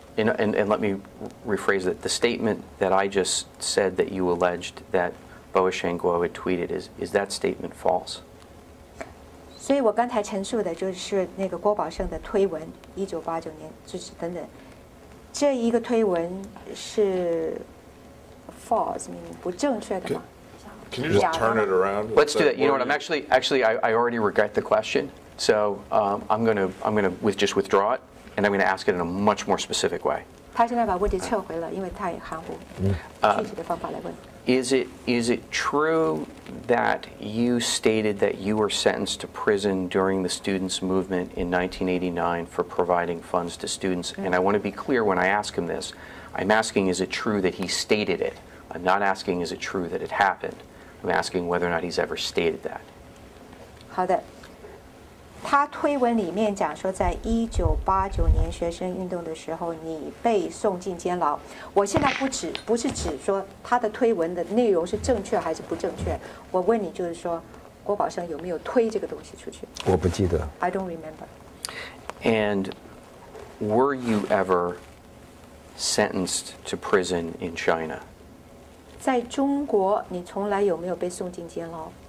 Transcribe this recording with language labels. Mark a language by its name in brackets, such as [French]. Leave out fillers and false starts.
[English] And let me rephrase it. The statement that I just said that you alleged that Voice of Guo had tweeted is that statement false? [Chinese] 所以我刚才陈述的就是那个郭宝胜的推文，1989年就是等等，这一个推文是 false， 不正确的吗？ [English] Can you just turn it around? Let's do that. You know what? I'm actually I already regret the question, so I'm gonna just withdraw it, and I'm gonna ask it in a much more specific way. 他现在把问题撤回了，因为太含糊，具体的方法来问。 Is it true that you stated that you were sentenced to prison during the students' movement in 1989 for providing funds to students? And I want to be clear when I ask him this. I'm asking, is it true that he stated it? I'm not asking, is it true that it happened? I'm asking whether or not he's ever stated that. [Chinese] 好的，他推文里面讲说，在1989年学生运动的时候，你被送进监牢。我现在不是指说他的推文的内容是正确还是不正确，我问你就是说，郭宝胜有没有推这个东西出去？我不记得。 [English] I don't remember. And were you ever sentenced to prison in China? [Chinese] 在中国，你从来有没有被送进监牢？